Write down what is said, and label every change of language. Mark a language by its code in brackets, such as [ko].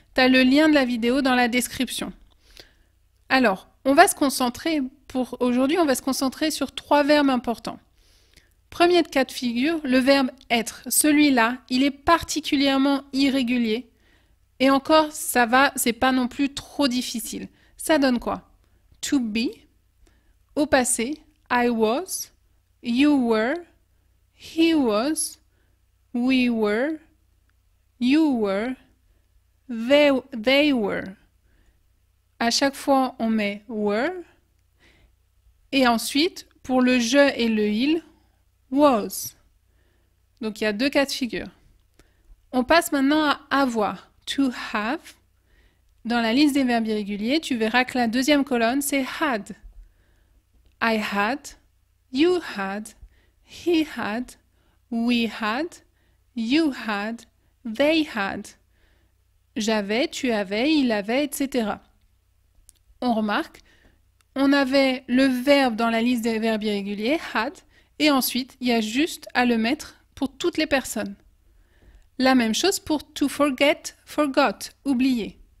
[fr] tu as le lien de la vidéo dans la description. Alors, pour aujourd'hui, on va se concentrer sur 3 verbes importants. Premier cas de figure, le verbe être. Celui-là, il est particulièrement irrégulier. Et encore, ça va, c'est pas non plus trop difficile. Ça donne quoi? [en] To be, [fr] au passé, [en] I was, you were, he was, we were, you were, they were. [fr] À chaque fois, on met were. Et ensuite, pour le je et le il, was. Donc, il y a 2 cas de figure. On passe maintenant à avoir. To have. Dans la liste des verbes irréguliers, tu verras que la deuxième colonne, c'est had. [en] I had, you had, he had, we had, you had, they had. [fr] J'avais, tu avais, il avait, etc. On remarque, on avait le verbe dans la liste des verbes irréguliers, had, et ensuite, il y a juste à le mettre pour toutes les personnes. La même chose pour to forget, forgot, oublier.